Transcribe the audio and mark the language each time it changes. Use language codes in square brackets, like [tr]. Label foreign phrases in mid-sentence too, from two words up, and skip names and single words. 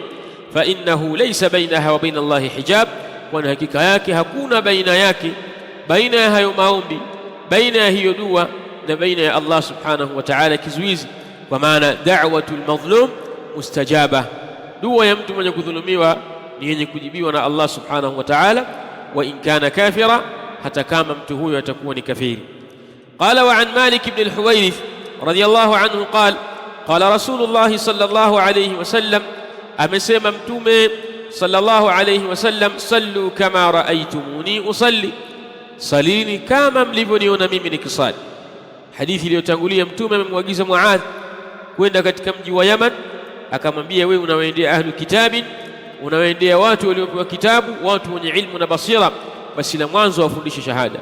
[ar] فإنه ليس بينها وبين الله حجاب, [sw] kwani hakika yake hakuna baina yake, baina ya hayo maombi, baina ya hiyo dua na baina ya Allah [ar] سبحانه وتعالى [sw] kizuizi. Kwa maana [ar] دعوة المظلوم مستجابة, [sw] dua ya mtu mwenye kudhulumiwa ni yenye kujibiwa na Allah [ar] سبحانه وتعالى، وإن كان كافرا, [sw] hata kama mtu huyo atakuwa ni kafiri. [ar] قال وعن مالك بن الحويرث رضي الله عنه قال قال رسول الله صلى الله عليه وسلم, [sw] amesema Mtume [ar] صلى الله عليه وسلم، صلوا كما رأيتموني أصلي, [sw] salini kama mlivyoniona mimi nikisali. Hadithi iliyotangulia, Mtume amemwagiza Muadh kwenda katika mji wa Yaman, akamwambia wewe unawaendea [ar] أهل كتاب, [sw] unawaendea watu waliopewa kitabu, watu wenye ilmu na basira, basi la mwanzo wafundishe shahada.